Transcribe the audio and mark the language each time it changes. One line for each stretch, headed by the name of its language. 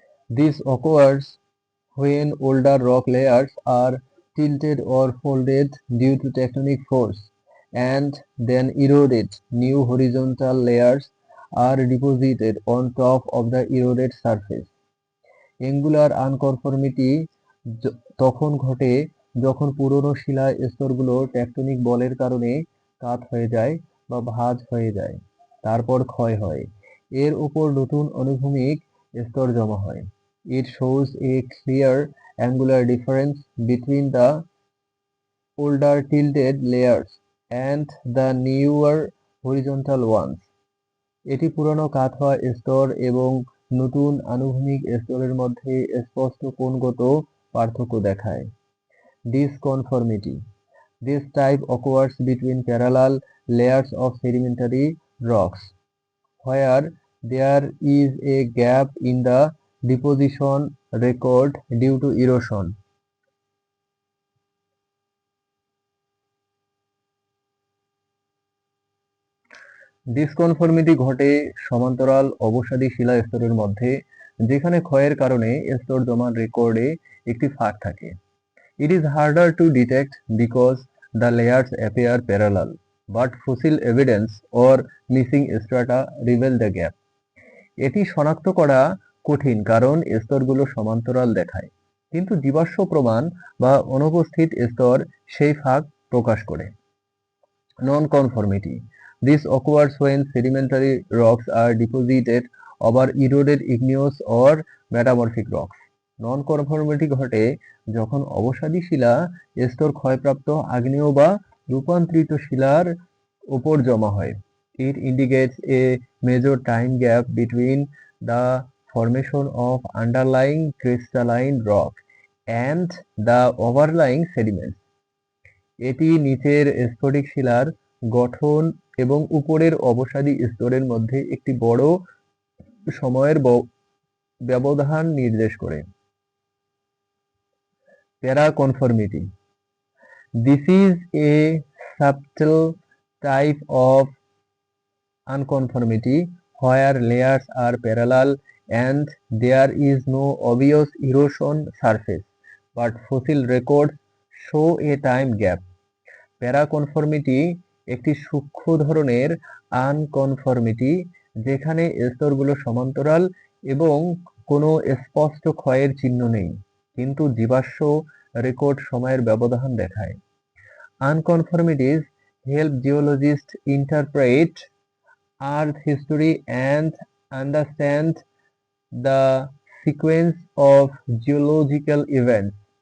English: This occurs when older rock layers are tilted or folded due to tectonic force and then eroded. New horizontal layers are deposited on top of the eroded surface.
Bangla: Angular unconformity তখন ঘটে যখন পুরনো শিলা স্তরগুলো tectonic বলের কারণে কাত হয়ে যায় বা ভাঁজ হয়ে যায়, তারপর ক্ষয় হয়। এর উপর নতুন অনুভূমিক স্তর জমা হয়।
English: It shows a clear angular difference between the older tilted layers and the newer horizontal ones.
Bangla: এটি পুরনো কাত হওয়া স্তর এবং নতুন আনুভূমিক স্তরের মধ্যে স্পষ্ট কোণগত পার্থক্য দেখায়।
English: Disconformity. This type occurs between parallel layers of sedimentary rocks, where there is a gap in the deposition record due to erosion.
Bangla: ডিসকনফর্মিটি ঘটে সমান্তরাল অবসাদী শিলা স্তরের মধ্যে, যেখানে ক্ষয়ের কারণে স্তর জমার রেকর্ডে একটি ফাঁক থাকে।
English: It is harder to detect because the layers appear parallel, but fossil evidence or missing strata reveal the gap.
Bangla: এটি শনাক্ত করা কঠিন কারণ স্তরগুলো সমান্তরাল দেখায়, কিন্তু জীবাশ্ম প্রমাণ বা অনুপস্থিত স্তর সেই ফাঁক প্রকাশ করে।
English: Non-conformity. This occurs when sedimentary rocks are deposited over eroded igneous or metamorphic rocks.
Bangla: Non-conformity ঘটে যখন অবসাদী শিলা স্তর ক্ষয়প্রাপ্ত আগ্নেয় বা রূপান্তরিত শিলার উপর জমা হয়।
English: It indicates a major time gap between the formation of underlying crystalline rock and the overlying sediments.
Bangla: এটি নিচের স্ফটিক শিলার গঠন এবং উপরের অবসাদী স্তরের মধ্যে একটি বড় সময়ের ব্যবধান নির্দেশ করে।
English: Paraconformity. This is a subtle type of unconformity where layers are parallel and there is no obvious erosion surface, but fossil records show a time gap.
Bangla: প্যারাকনফর্মিটি একটি সূক্ষ্ম ধরনের আনকনফর্মিটি যেখানে স্তরগুলো সমান্তরাল এবং কোনো স্পষ্ট ক্ষয়ের চিহ্ন নেই, কিন্তু জীবাশ্ম রেকর্ড সময়ের ব্যবধান দেখায়।
English: Unconformities help geologist interpret earth history and understand the sequence of geological events.